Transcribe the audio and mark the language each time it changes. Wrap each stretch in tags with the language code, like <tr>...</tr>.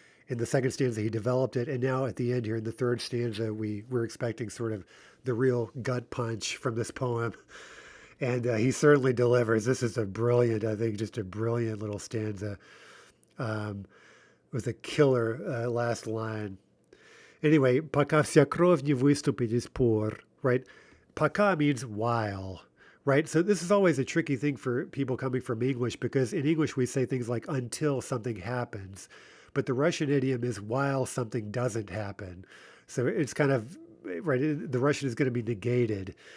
<en>In the second stanza, he developed it. And now at the end here in the third stanza, we're expecting sort of the real gut punch from this poem. And he certainly delivers. This is a brilliant, I think, just a brilliant little stanza with a killer last line. Anyway,</en> <ru>пока вся кровь не выступит из пор,</ru> <en>right? Пока means while, right? So this is always a tricky thing for people coming from English because in English we say things like until something happens, but the Russian idiom is while something doesn't happen. So it's kind of, right, the Russian is going to be negated.</en>